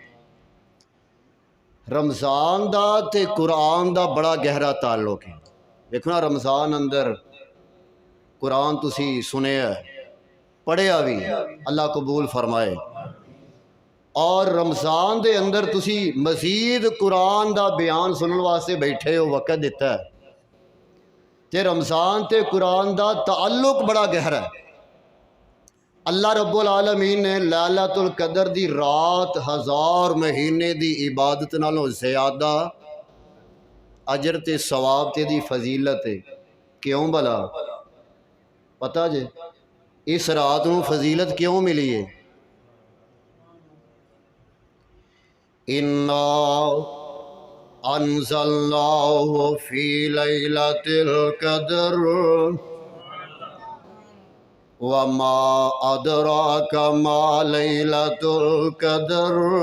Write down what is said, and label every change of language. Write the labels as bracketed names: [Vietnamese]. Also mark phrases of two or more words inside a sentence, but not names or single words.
[Punjabi] رمضان دا تے قرآن دا بڑا گہرا تعلق ہے، دیکھو نا رمضان اندر قرآن تسی سنیا پڑھیا بھی، اللہ قبول فرمائے، اور رمضان دے اندر تسی مزید قرآن دا بیان سنن واسطے بیٹھے ہو، وقت دیتا ہے تے رمضان تے قرآن دا تعلق بڑا گہرا ہے۔ اللہ رب العالمین نے لیلۃ القدر دی رات 1000 مہینے دی عبادت نالوں زیادہ اجر تے ثواب تے دی فضیلت ہے، کیوں بھلا پتہ جے اس رات نو فضیلت کیوں ملی ہے؟ [Arabic] اِنَّا انزلناہ فی لیلۃ القدر وما ادراک ما لیلۃ القدر